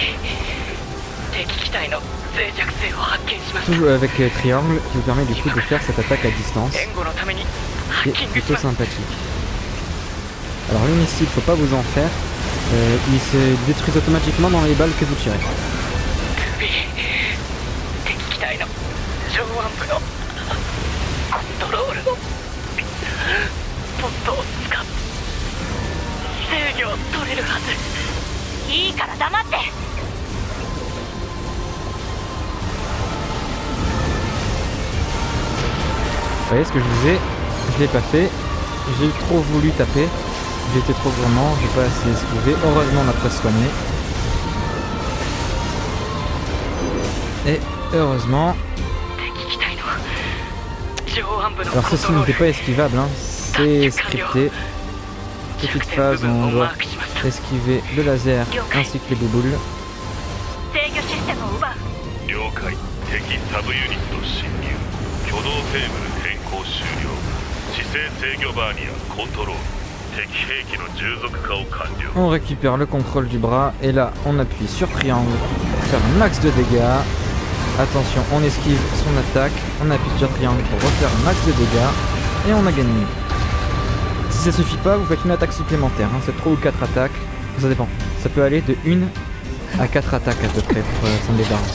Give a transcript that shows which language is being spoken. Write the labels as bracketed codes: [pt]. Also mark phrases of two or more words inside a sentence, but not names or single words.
[fr] Toujours avec triangle qui vous permet du coup de faire cette attaque à distance. C'est plutôt sympathique. Alors les missiles, faut pas vous en faire, ils se détruisent automatiquement dans les balles que vous tirez. [ja] 体の上腕部のコントロールのポットを使って制御を取れるはず。いいから黙って。 [fr] Vous voyez ce que je disais, je l'ai pas fait, j'ai trop voulu taper, j'ai été trop gourmand, j'ai pas assez esquivé, heureusement on a presque soigné. Et heureusement... Alors ceci n'était pas esquivable, hein. C'est scripté. Petite phase où on doit esquiver le laser ainsi que les bouboules. [ja] 制御システムを奪う。了解。敵サブユニット侵入。挙動テーブル変更終了。姿勢制御バーニアコントロール。敵兵器の従属化を完了。 [fr] On récupère le contrôle du bras et là on appuie sur triangle pour faire un max de dégâts. Attention, on esquive son attaque, on appuie sur triangle pour refaire un max de dégâts et on a gagné. Si ça suffit pas, vous faites une attaque supplémentaire, hein. C'est 3 ou 4 attaques, ça dépend. Ça peut aller de 1 à 4 attaques à peu près pour s'en débarrasser.